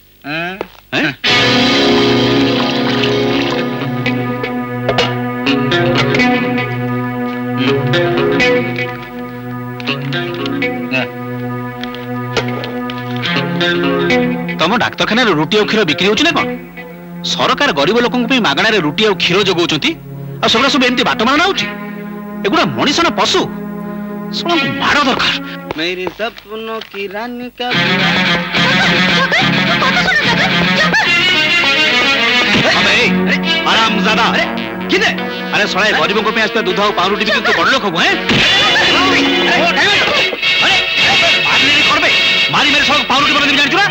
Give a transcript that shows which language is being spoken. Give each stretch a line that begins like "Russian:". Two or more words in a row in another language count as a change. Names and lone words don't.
Odia: ତମ ଡାକ୍ତରଖାନାରେ ରୁଟି ଆଉ କ୍ଷୀର ବିକ୍ରି ହଉଛି ନା କଣ? ସରକାର ଗରିବ ଲୋକଙ୍କ ପାଇଁ ମାଗଣାରେ ରୁଟି ଆଉ କ୍ଷୀର ଯୋଗାଉଛନ୍ତି, ଆଉ ସେଗୁଡା ସବୁ ଏମିତି ବାଟମାରଣା ହଉଛି? ଏଗୁଡା ମଣିଷ ନା ପଶୁ? ଶୁଣନ୍ତୁ, ମାଡ଼ ଦରକାର।
Hindi: मेरी सपनों की रानी का आराम ज़्यादा।
Odia: ଆରେ ଶଳା, ଗରିବଙ୍କ ପାଇଁ ଆସିଥିବା ଦୁଧ ଆଉ ପାଉରୁଟି ବିକ୍ରି ତୁ ବଡ ଲୋକ ହବୁ? ମାରି ମାରି ସବୁ ପାଉରୁଟି ବନେଇ ଜାଣିଛୁ ନା?